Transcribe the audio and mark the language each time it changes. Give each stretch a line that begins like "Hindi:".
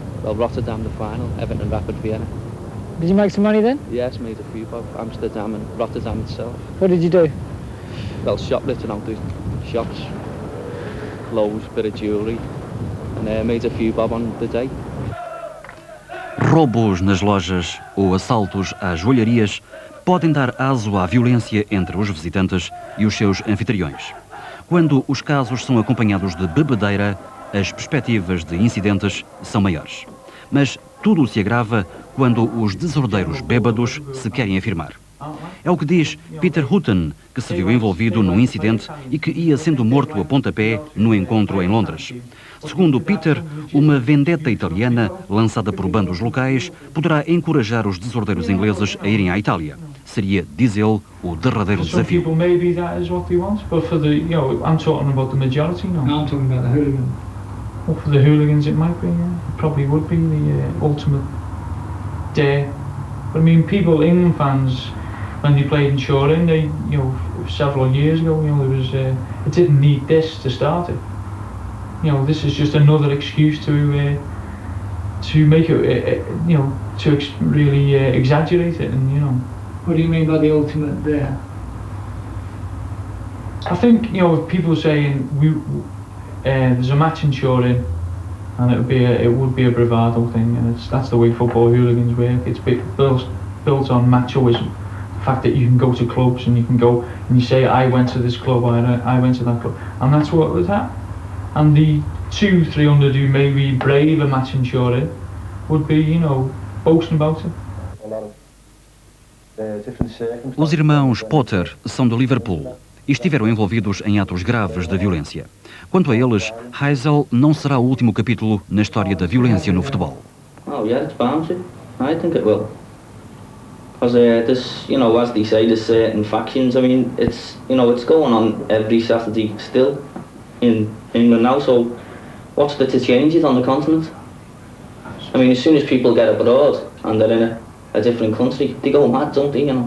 English: Well, Rotterdam, the final, Everton, Rapid Vienna. Did you make some money then? Yes, made a few bob, Amsterdam and Rotterdam itself. What did you do? Well, shoplifting out the shops, clothes, bit of jewellery, and made a few bob on the day.
Portuguese: Roubos nas lojas ou assaltos às joalharias podem dar aso à violência entre os visitantes e os seus anfitriões. Quando os casos são acompanhados de bebedeira, as perspectivas de incidentes são maiores. Mas tudo se agrava quando os desordeiros bêbados se querem afirmar. É o que diz Peter Hutton, que se viu envolvido num incidente e que ia sendo morto a pontapé no encontro em Londres. Segundo Peter, uma vendetta italiana lançada por bandos locais poderá encorajar os desordeiros ingleses a irem à Itália. Seria, diz ele, o derradeiro desafio.
English: Some people maybe that is what they want, but for the, I'm talking about the majority now. I'm talking about the hooligans. Well, for the hooligans it might be, yeah. It probably would be the ultimate dare. But I mean, England fans, when they played in Turin, they, several years ago, there was, it didn't need this to start it. This is just another excuse to make it, to really exaggerate it, and What do you mean by the ultimate dare? I think if people saying there's a match in Turin, and it would be a bravado thing, and that's the way football hooligans work. It's built on machoism. The fact that you can go to clubs and you can go and you say, I went to this club, I went to that club, and that's what was that. And the 200-300 who maybe brave a match in Turin would be, boasting about it.
Portuguese: Os irmãos Potter são de Liverpool e estiveram envolvidos em atos graves de violência. Quanto a eles, Heysel não será o último capítulo na história da violência no futebol.
English: Oh yeah, it's bound to. I think it will. Because there's, as they say, there's certain factions. I mean, it's going on every Saturday still in England now. So, what's the changes on the continent? I mean, as soon as people get abroad and they're in a different country, they go mad, don't they?